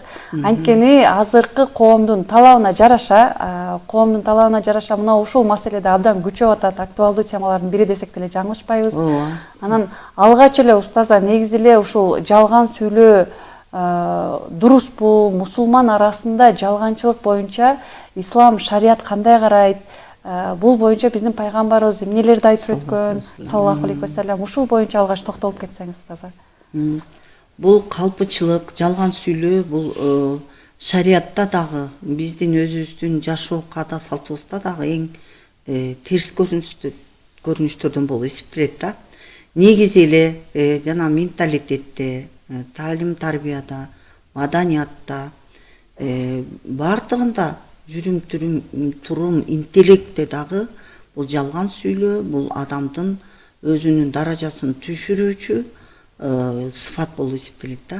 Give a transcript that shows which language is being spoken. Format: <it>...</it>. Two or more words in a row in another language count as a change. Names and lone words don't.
<ky>Анткени азыркы коомдун талабына жараша, мына ушул маселеде абдан күчөп атат, актуалдуу темалардын бири десек деле жаңылышпайбыз. Анан алгач эле устаза, негизи эле ушул жалган сүйлөө дуруспу, мусулман арасында жалганчылык боюнча ислам шарият кандай карайт? Бул боюнча биздин пайгамбарыбыз эмнелерди айтып өткөн,</ky> <ar>صلى الله عليه وسلم,</ar> <ky>ушул боюнча алгач токтолуп кетсеңиз устаза. Бул калпычылык, жалган сүйлөө бул шариятта дагы, биздин өзүбүздүн жашоо каада салтыбызда дагы эң терс көрүнүштөрдөн болуп эсептелет да. Негизи эле жана менталитетте, талим тарбияда, маданиятта, бардыгында жүрүм турум, интеллектте дагы бул жалган сүйлөө, бул адамдын өзүнүн даражасын түшүрүүчү сыфат болуп эсептелет да.</ky>